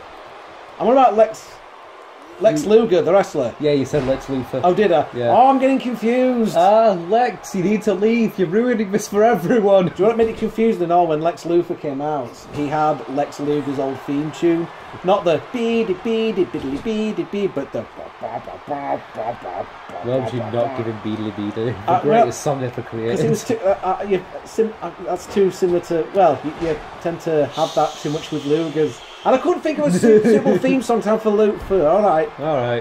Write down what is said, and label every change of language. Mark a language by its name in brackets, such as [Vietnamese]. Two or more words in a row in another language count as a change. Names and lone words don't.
[English] And what about Lex Luger, the wrestler? Yeah, you said Lex Luger. Oh, did I? Yeah. Oh, I'm getting confused. Lex, you need to leave. You're ruining this for everyone. Do you want to make it confused and all? When Lex Luger came out, he had Lex Luger's old theme tune. Not the bee-de-bee-de-biddly-bee-de-bee, but the... Why would you not give him Beedly Beedly? The greatest song ever created. It was that's too similar to... Well, you tend to have that too much with Luger's. And I couldn't think of a suitable theme song to have for Luger. Alright.